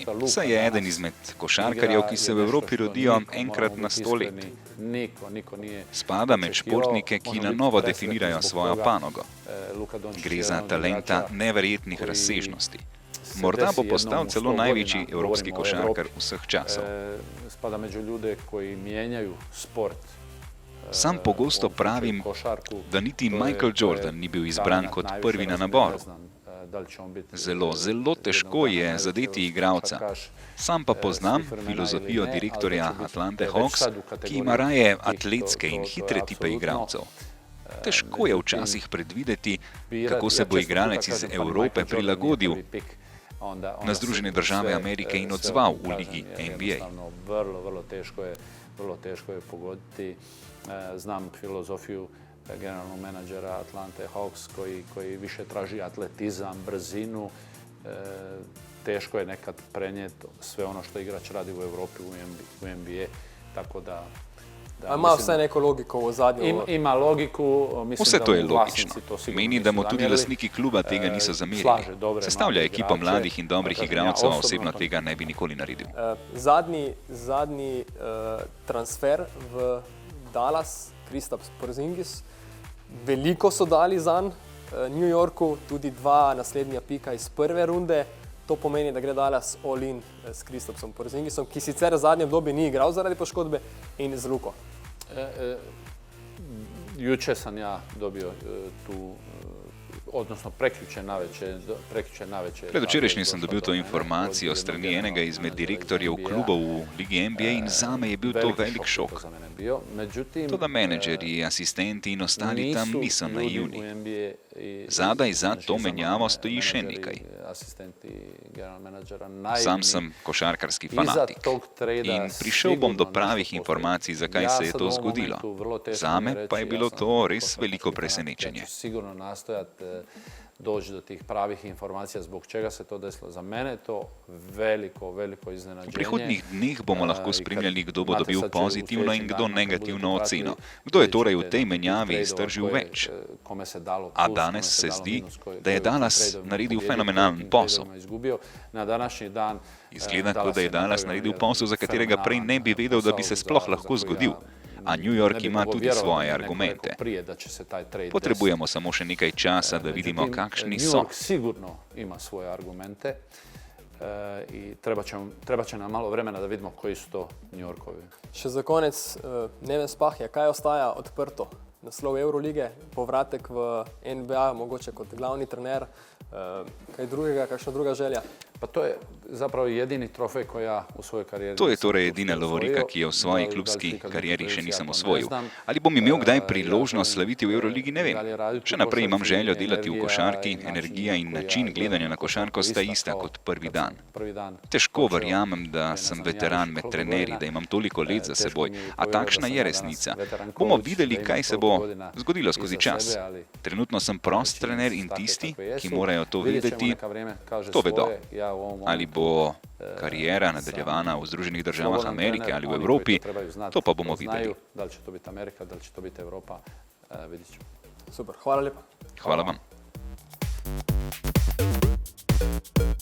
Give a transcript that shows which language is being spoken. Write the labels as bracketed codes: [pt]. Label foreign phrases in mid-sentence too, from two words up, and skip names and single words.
[sl] Saj je eden izmed košarkarjev, ki se v Evropi rodijo enkrat na 100 let. Spada med športnike, ki na novo definirajo svojo panogo. Gre za talenta neverjetnih razsežnosti. Morda bo postal celo največji evropski košarkar vseh časov. [hr] Spada među ljude koji mijenjaju sport. [sl] Sam pogosto pravim, da niti Michael Jordan ni bil izbran kot prvi na naboru. Zelo težko je zadeti igralca. Sam pa poznam filozofijo direktorja Atlante Hawks, ki ima raje atletske in hitre tipe igralcev. Težko je včasih predvideti, kako se bo igralec iz Evrope prilagodil na Združene države Amerike in odzval v Ligi NBA. [hr] Vrlo teško je pogoditi. Znam filozofiju generalnog menadžera Atlante Hawks koji više traži atletizam, brzinu. Teško je nekad prenijeti sve ono što igrač radi u Evropi, u NBA. [sl] Tako da ima vse neko logiko v zadnjem? [hr] Ima logiku. [sl] Vse to je logično. Meni, da mu tudi lastniki kluba tega niso zamerili. Sestavlja ekipo mladih in dobrih igralcev, a osebno tega ne bi nikoli naredil. Zadnji transfer v Dallas, Kristaps Porzingis, veliko so dali zanj New Yorku, tudi 2 naslednja pika iz prve runde. To pomeni, da gre Dallas all-in s Kristapsom Porzingisom, ki sicer v zadnjem obdobju ni igral zaradi poškodbe, in z Luko. [hr] Juče sam ja dobio tu, odnosno prekjuče navečer. [sl] Predvčerajšnjim sem dobil to informacijo strani enega izmed direktorjev klubov v Ligi NBA in zame je bil to velik šok. Toda menedžerji, asistenti in ostali tam niso naivni. Zadaj za to menjavo stoji še nekaj. Sam sem košarkarski fanatik in prišel bom do pravih informacij, zakaj se je to zgodilo. Zame pa je bilo to res veliko presenečenje. [hr] doći do tih pravih informacija zbog čega se to desilo. Za mene je to veliko iznenađenje. [sl] V prihodnjih dneh bomo lahko spremljali, kdo bo dobil pozitivno in kdo negativno oceno. Kdo je torej v tej menjavi iztržil več? A danes se zdi, da je Dallas naredil fenomenalen posel. Izgleda, kot da je Dallas naredil posel, za katerega prej ne bi vedel, da bi se sploh lahko zgodil. A New York ima tudi svoje argumente. Potrebujemo samo še nekaj časa, da vidimo, kakšni so. [hr] New York sigurno ima svoje argumente i treba će nam malo vremena da vidimo koji su to New Yorkovi. [sl] Še za konec, Neven Spahija, kaj ostaja odprto? Naslov Eurolige, povratek v NBA, mogoče kot glavni trener, kaj drugega, kakšna druga želja? [hr] Pa to je zapravo jedini trofej koji ja u svojoj karijeri [sl] To je torej edina lovorika, ki jo v svoji klubski karieri še nisem osvojil. Ali bom imel kdaj priložnost slaviti v Euroligi, ne vem. Še naprej imam željo delati v košarki, energija in način gledanja na košarko sta ista kot prvi dan. Težko verjamem, da sem veteran med trenerji, da imam toliko let za seboj, a takšna je resnica. Bomo videli, kaj se bo zgodilo skozi čas. Trenutno sem prost trener in tisti, ki morajo to vedeti, to vedo. Ali bo karijera nadaljevana v Združenih državah Amerike ali v Evropi, to pa bomo videli. [hr] Da li će to biti Amerika, da li će to biti Evropa, vidit ćemo. [sl] Super, hvala lepa. Hvala vam.